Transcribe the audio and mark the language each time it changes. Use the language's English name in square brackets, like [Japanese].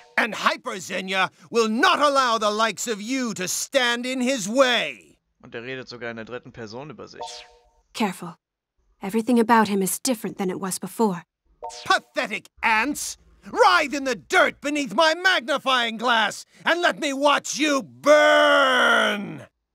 [English] And Hyper-Zenya will not allow the likes of you to stand in his way! [German] Und redet sogar in der dritten Person über sich. [English] Careful. Everything about him is different than it was before. Pathetic ants! Writhe in the dirt beneath my magnifying glass and let me watch you burn!